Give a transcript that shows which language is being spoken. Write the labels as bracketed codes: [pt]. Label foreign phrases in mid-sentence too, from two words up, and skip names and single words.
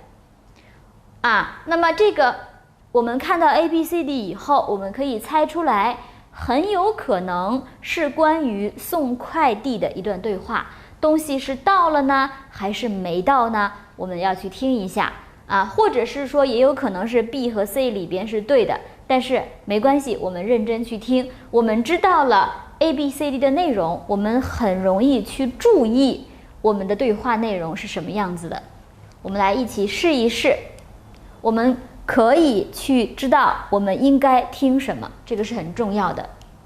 [zh] 那麼這個我們看到 A、B、C、D 以後，我們可以猜出來，很有可能是關於送快遞的一段對話。東西是到了呢，還是沒到呢？我們要去聽一下或者是說也有可能是 B 和 C 裡邊是對的，但是沒關係，我們認真去聽，我們知道了 A、B、C、D 的內容，我們很容易去注意我們的對話內容是什麼樣子的。我們來一起試一試，我們可以去知道我們應該聽什麼，這個是很重要的。